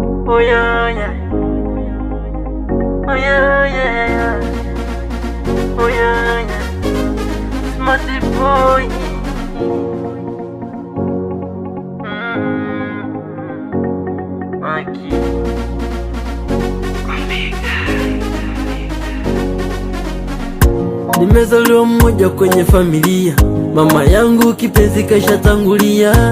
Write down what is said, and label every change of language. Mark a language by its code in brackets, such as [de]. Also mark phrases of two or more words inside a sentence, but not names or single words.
[en] Oh yeah, yeah. Oh yeah, yeah. Oh yeah, yeah. Smarty boy. Maki. [sw] Nimezaliwa mmoja kwenye familia, mama yangu kipenzi kashatangulia.